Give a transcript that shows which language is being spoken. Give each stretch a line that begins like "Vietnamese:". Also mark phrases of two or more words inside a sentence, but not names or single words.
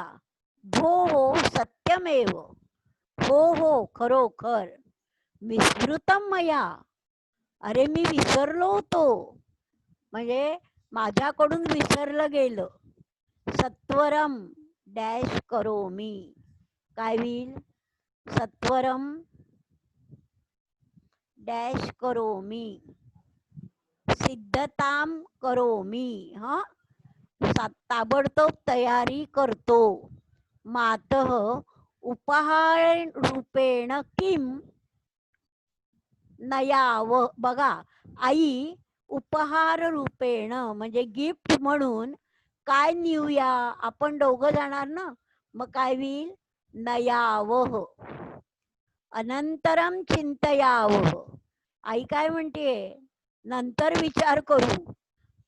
Sanskrit: भो हो सत्यमेव,
Marathi: हो हो खरोखर.
Sanskrit: विस्मृतम मया,
Marathi: अरे मी विसरलो होतो, म्हणजे माझ्याकडून विसरलं गेलं.
Sanskrit: सत्वरम डॅश करोमी,
Marathi: काय होईल.
Sanskrit: सत्वरम डॅश करोमी, सिद्धताम करोमी.
Marathi: हा, ताबडतोब तयारी करतो.
Sanskrit: मातः उपहार रूपेण किम नयाव,
Marathi: बघा आई
Sanskrit: उपहार रूपेण
Marathi: म्हणजे गिफ्ट म्हणून काय नेऊया. आपण दोघं जाणार ना, मग काय होईल.
Sanskrit: नयावह, अनंतरम चिंतयावह.
Marathi: आई काय म्हणते, नंतर विचार करू.